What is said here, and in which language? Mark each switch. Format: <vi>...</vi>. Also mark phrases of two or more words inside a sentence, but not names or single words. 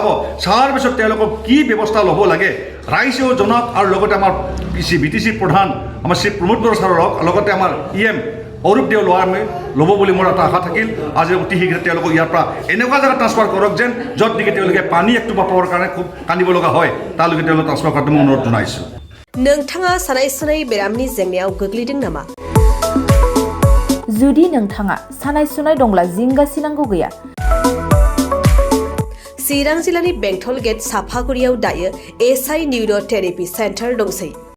<as>চোৱাৰ পিছত তেওঁলোকক কি ব্যৱস্থা ল'ব লাগে ৰাইজেও জনাওক, আৰু লগতে আমাৰ BTC প্ৰধান আমাৰ শ্ৰী প্ৰমোদ বড়ো ছাৰক, লগতে আমাৰ EM অৰূপ দেও ল'ব বুলি মোৰ এটা আশা থাকিল। আজি অতি শীঘ্ৰে তেওঁলোকক ইয়াৰ পৰা এনেকুৱা জেগাত ট্ৰান্সফাৰ কৰক যেন য'ত নেকি তেওঁলোকে পানী একটোপা পাবৰ কাৰণে খুব কান্দিব লগা হয়, তালৈকে তেওঁলোকে ট্ৰান্সফাৰ কৰাটো মই অনুৰোধ জনাইছোঁ।</as> <brx>नोंथाङा सानाय सुनाय बेरामनि जेंनायाव गोग्लैदों नामा? जुदि नोंथाङा सानाय सुनाय दंब्ला जिंगा सिनांगौ गैया। चिरां जिल्लानि बेंटल गेट साफागुरियाव दायो SI</brx> <en>neuro therapy centre</en> <brx>दंसै।</brx>